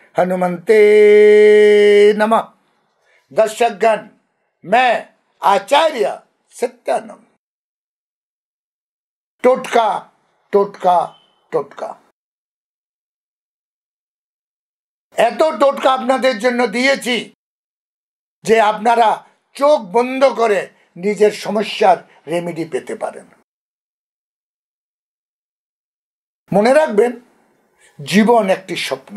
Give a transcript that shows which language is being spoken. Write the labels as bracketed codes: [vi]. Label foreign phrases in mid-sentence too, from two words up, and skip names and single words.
[sa] हनुमंते नमः। [hi] दर्शकगण, मैं आचार्य सत्यानंद। टोटका टोटका टोटका [bn] এত টোটকা আপনাদের জন্য দিয়েছি যে আপনারা চোখ বন্ধ করে নিজের সমস্যার রেমেডি পেতে পারেন। মনে রাখবেন, জীবন একটি স্বপ্ন।